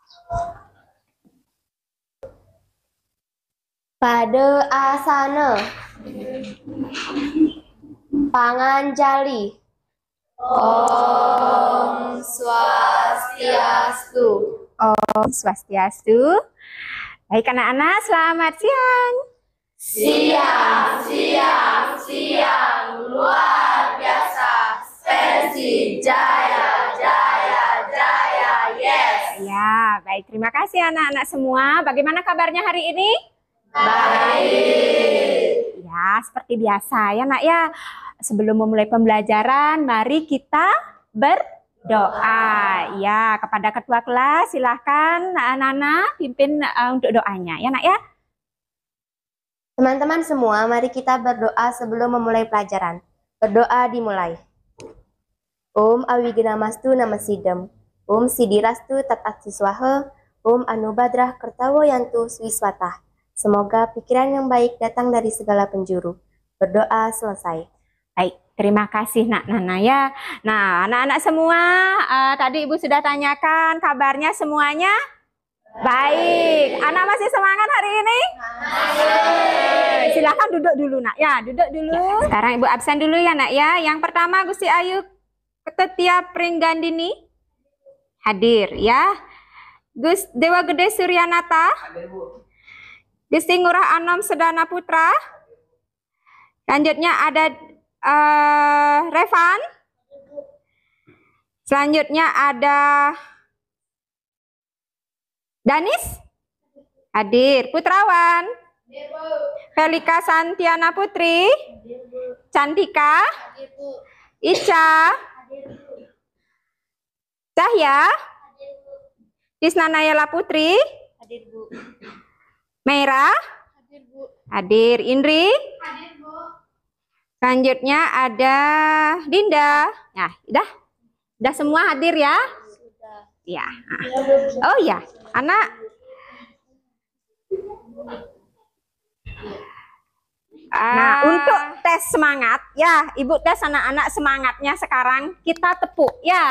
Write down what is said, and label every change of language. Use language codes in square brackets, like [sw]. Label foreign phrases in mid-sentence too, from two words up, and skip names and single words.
[ban] Pada asana panganjali. Om Swastiastu. Om Swastiastu. [id] Baik anak-anak, selamat siang. Siang, luar biasa. Persib jaya, yes. Ya, baik. Terima kasih anak-anak semua. Bagaimana kabarnya hari ini? Baik. Ya, seperti biasa ya nak ya. Sebelum memulai pembelajaran, mari kita berdoa. Ya, kepada ketua kelas silahkan anak-anak pimpin untuk doanya ya nak ya. Teman-teman semua, mari kita berdoa sebelum memulai pelajaran. Berdoa dimulai. [sa] Om Awigenamastu Namasidam. Om Sidirastu Tatat Siswaha. Om Anubadrah Kertawo Yantu Swiswatah. [id] Semoga pikiran yang baik datang dari segala penjuru. Berdoa selesai. Baik, terima kasih nak Nana ya. Nah, anak-anak semua, tadi Ibu sudah tanyakan kabarnya semuanya baik. Anak masih semangat hari ini? Silahkan duduk dulu nak ya, duduk dulu. Ya, sekarang Ibu absen dulu ya nak ya. Yang pertama Gusti Ayu Ketetia Pringgandini hadir ya. Gus Dewa Gede Suryanata hadir Bu. Gusti Ngurah Anom Sedana Putra. Selanjutnya ada Revan. Selanjutnya ada Danis hadir. Putrawan Felika Santiana Putri. Cantika Ica Cahya Tisna Nayala Putri Hadir Bu. Meira Hadir Bu. hadir. Indri Hadir Bu. selanjutnya ada Dinda. Nah, udah semua hadir ya? Sudah. Ya. Oh ya, anak. Nah, untuk tes semangat ya, Ibu tes anak-anak semangatnya sekarang kita tepuk ya.